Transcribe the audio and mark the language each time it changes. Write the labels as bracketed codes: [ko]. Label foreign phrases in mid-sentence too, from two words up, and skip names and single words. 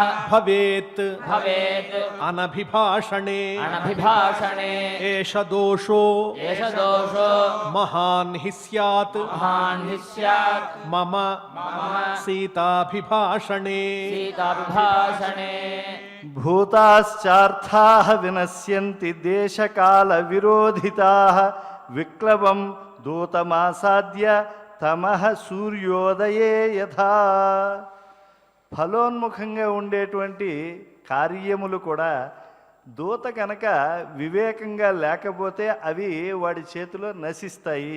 [sa] భవేత్ भवेत् అనభిభాషణే अनभिभाषणे ఏష దోషో एष दोषो మహాన్ హి స్యాత్ महान् हि स्यात् మమ సీతాభిభాషణే सीताभिभाषणे భూతాశ్చార్థాః వినశ్యంతి దేశకాల విరోధితాః విక్లవం దూతమాసాద్య తమః సూర్యోదయే యథా. [te] ఫలోన్ముఖంగా ఉండేటువంటి కార్యములు కూడా దూత కనుక వివేకంగా లేకపోతే అవి వాడి చేతిలో నశిస్తాయి.